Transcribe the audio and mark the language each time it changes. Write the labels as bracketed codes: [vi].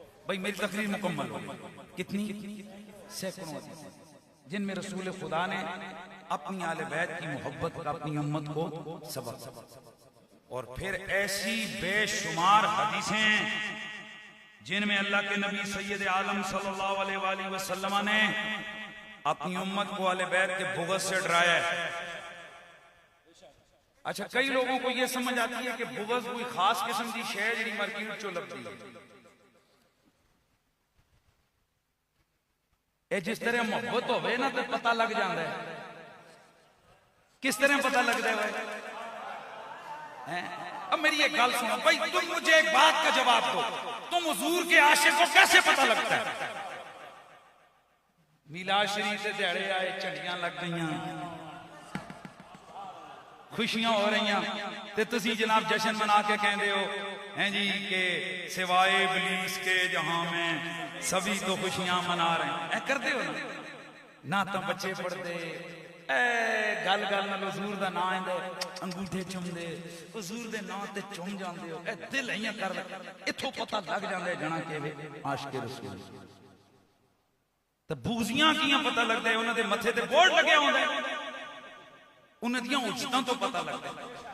[ur] بھائی میری تقریر مکمل ہو کتنی سینکڑوں حدیثیں جن میں رسول خدا نے اپنی آل بیت کی محبت کا اپنی امت کو سبق اور پھر ایسی بے شمار حدیثیں جن میں اللہ کے نبی سید عالم صلی اللہ علیہ وآلہ وسلم نے اپنی امت کو اہل بیت کے بغض سے ڈرایا ہے. اچھا کئی لوگوں کو یہ سمجھ آتی ہے کہ بغض کوئی خاص قسم کی شے جڑی مارکیٹ [pa] چوں لبدی [ur] ہے. [pa] اے جس طرح محبت ہوے نا تے پتہ لگ جاندا ہے. کس طرح پتہ لگدا ہے؟ [ur] اب میری ایک گل سنو بھائی، تم مجھے ایک بات کا جواب دو، تم حضور کے عاشق کو کیسے پتہ لگتا ہے؟ میلاد شریف کے دیہڑے آئے, جھنڈیاں لگ گئیاں, خوشیاں ہو رہی ہیں, [pa] تے تسی جناب جشن منا کے کہندے ہو ہیں جی [ur] کہ سوائے ابلیس کے جہاں میں سبھی تو خوشیاں منا رہے ہیں. [pa] اے کرتے ہو نا تو بچے پڑھتے, اے گل گل نال حضور دا نام آندا, انگوٹھے چومدے, حضور دے نام تے چوم جاندے ہو, اے دل ایاں کر ایتھوں پتہ لگ جاندا ہے جنا کہ عاشق رسول. تے بغضیاں کیاں پتہ لگدا ہے, انہاں دے متھے تے بورڈ لگیا ہوندا ہے, انہاں دیاں اجتاں تو پتہ لگتا ہے.